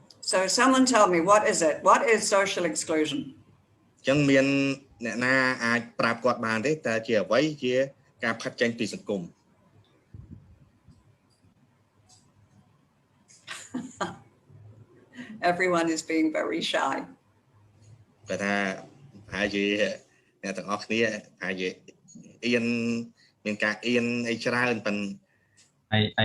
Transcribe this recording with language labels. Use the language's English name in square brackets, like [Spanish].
[English] So someone tell me, what is it? What is social exclusion? [Khmer] អញ្ចឹងមានអ្នកណាអាចប្រាប់គាត់បានទេតើជាអ្វីជាការផាត់ចេញពីសង្គម [English] Everyone is being very shy. [Khmer] គាត់ថាហើយជាអ្នកទាំងអស់គ្នាហើយជាអៀនមានការអៀនអីច្រើនប៉ុន្តែ